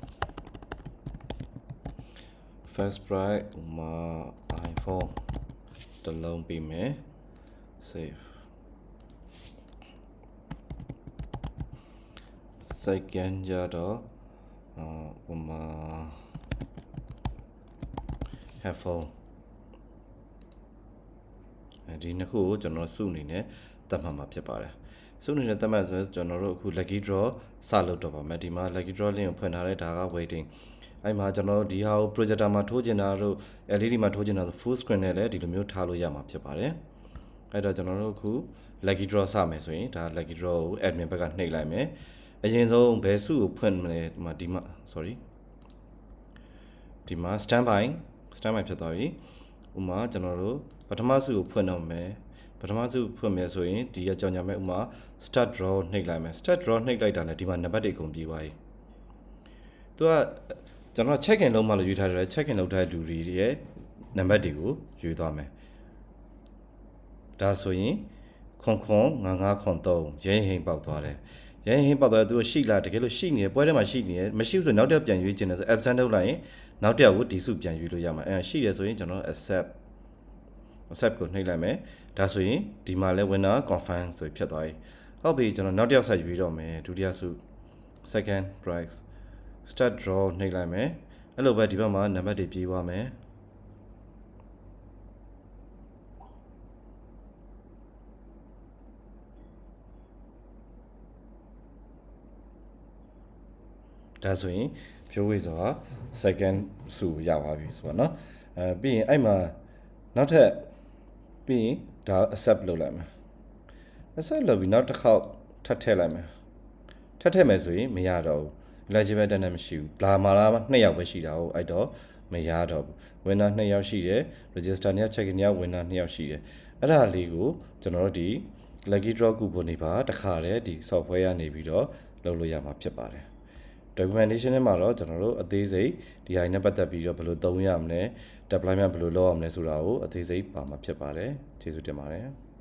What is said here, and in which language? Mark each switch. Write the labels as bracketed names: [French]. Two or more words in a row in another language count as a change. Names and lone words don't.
[English] first price [Burmese] ဥမာ iPhone တစ်လုံးပေးမယ် [English] save second [Burmese] ကြတော့ဥမာ headphone ဒီနှစ်ခုကိုကျွန်တော်စုအနေနဲ့တတ်မှတ်မှာဖြစ်ပါတယ်စုအနေနဲ့တတ်မှတ်ဆိုကျွန်တော်တို့အခု [English] lucky draw [Burmese] စလုပ်တော့ပါမယ်ဒီမှာ [English] lucky draw [Burmese] link ကိုဖွင့်ထားတဲ့ဒါက waiting အဲ့မှာကျွန်တော်တို့ဒီဟာကို projector မှာထိုးချင်တာတို့ LED မှာထိုးချင်တာဆို [English] full screen [Burmese] နဲ့လည်းဒီလိုမျိုးထားလို့ရမှာဖြစ် ပါတယ်အဲ့တော့ကျွန်တော်တို့အခု [English] lucky draw [Burmese] စမယ်ဆိုရင်ဒါ [English] lucky draw [Burmese] ကို admin ဘက်ကနှိပ်လိုက်မယ်အရင်ဆုံးဘယ်စုကို ဖွင့်မလဲဒီမှာ sorry ဒီမှာ standby ဖြစ်သွားပြီဥမာကျွန်တော်တို့ပထမစုကိုဖွင့်တော့မယ်ပထမစုဖွင့်မယ်ဆိုရင်ဒီအကြောင်းညာမဲ့ဥမာ [English] start draw [Burmese] နှိပ်လိုက်မယ် [English] start draw [Burmese] နှိပ်လိုက်တာနဲ့ဒီမှာနံပါတ်တွေအကုန်ပြေးသွားပြီသူကကျွန်တော် [English] check in [Burmese] လုပ်မှလို့ယူထားတယ် [English] check in [Burmese] လုပ်ထားတဲ့လူတွေရဲ့နံပါတ်တွေကိုယူသွားမယ်ဒါဆိုရင် 9953ရဲဟိန်ပေါက်သွားတယ်ရဲဟိန်ပေါက်သွားတယ်သူရှိလားတကယ်လို့ရှိနေတယ်ပွဲထဲမှာရှိနေတယ်မရှိဘူးဆိုနောက်တစ်ယောက်ပြန်ရွေးခြင်းတယ်ဆို absent လုပ်လိုက်ရင်နောက်တစ်ယောက်ကိုဒီစုပြန်ရွေးလို့ရမှာရှိတယ်ဆိုရင်ကျွန်တော် accept ကိုနှိပ်လိုက်မယ်ဒါဆိုရင်ဒီမှာလဲ [English] winner confirm [Burmese] ဆိုဖြစ်သွားပြီဟုတ်ပြီကျွန်တော်နောက်တစ်ယောက်ဆက်ရွေးတော့မယ်ဒုတိယစု [English] second prize start draw [Burmese] နှိပ်လိုက်မယ်အဲ့လိုပဲဒီဘက်မှာနံပါတ်တွေပြေးသွားမယ် ဒါဆိုရင်ဖြိုးဝေးဆိုတာ second စုရပါပြီဆိုတော့เนาะပြီးရင်အဲ့မှာနောက်ထပ်ပြီးရင်ဒါ accept လုပ်လိုက်မယ် accept လုပ်ပြီးနောက် တစ်ခေါက်ထပ်ထည့်လိုက်မယ်ထပ်ထည့်မယ်ဆိုရင်မရတော့ဘူး eligible တန်းနဲ့မရှိဘူးလာမှာလား2ယောက်ပဲရှိတာဟုတ်အဲ့တော့မရတော့ဘူး winner 2ယောက်ရှိတယ် register 2ယောက် check in 2ယောက် winner 2ယောက်ရှိတယ်အဲ့ဒါလေးကိုကျွန်တော်တို့ဒီ [English] lucky draw coupon [Burmese] တွေပါတစ်ခါတည်းဒီ software ကနေပြီးတော့လုပ်လို့ရမှာဖြစ်ပါတယ် documentation ထဲမှာတော့ကျွန်တော်တို့အသေးစိတ်ဒီဟာနဲ့ပတ်သက်ပြီးတော့ဘယ်လိုသုံးရမလဲ deployment ဘယ်လိုလုပ်ရမလဲဆိုတာကိုအသေးစိတ်ပါမှာဖြစ်ပါတယ်ကျေးဇူးတင်ပါတယ်